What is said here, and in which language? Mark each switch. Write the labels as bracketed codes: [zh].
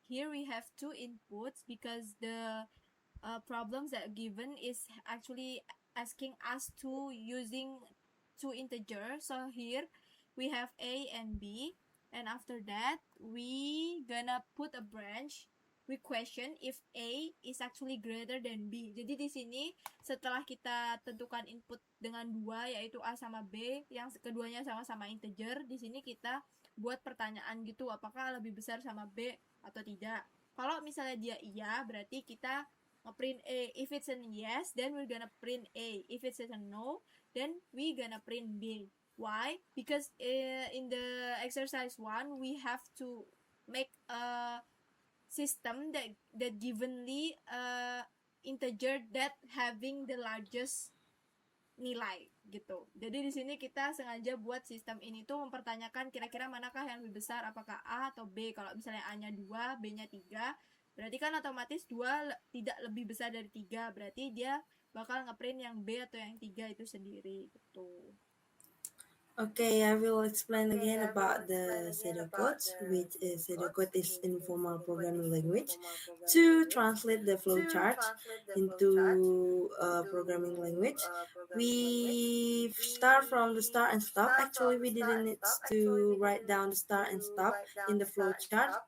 [en] Here we have two inputs because the problems that given is actually asking us to using two integers. So here we have A and B, and after that we gonna put a branch. We question if A is actually greater than B. [id] Jadi di sini setelah kita tentukan input dengan dua, yaitu A sama B, yang keduanya sama-sama integer, di sini kita buat pertanyaan gitu, apakah lebih besar sama B atau tidak. Kalau misalnya dia iya, berarti kita print A. [en] If it's a yes, then we're gonna print A. If it's a no, then we gonna print B. Why? Because in the exercise 1, we have to make a system that givenly integer that having the largest [id] nilai gitu. Jadi di sini kita sengaja buat sistem ini tuh mempertanyakan kira-kira manakah yang lebih besar, apakah A atau B. Kalau misalnya A-nya 2, B-nya 3, berarti kan otomatis 2 tidak lebih besar dari 3. Berarti dia bakal ngeprint yang B atau yang 3 itu sendiri gitu. [en] Okay, I will explain again about the pseudocode, which is pseudocode is informal programming language to translate the flowchart into a programming language. We start from the start and stop. Actually, we didn't need to write down the start and stop in the flowchart.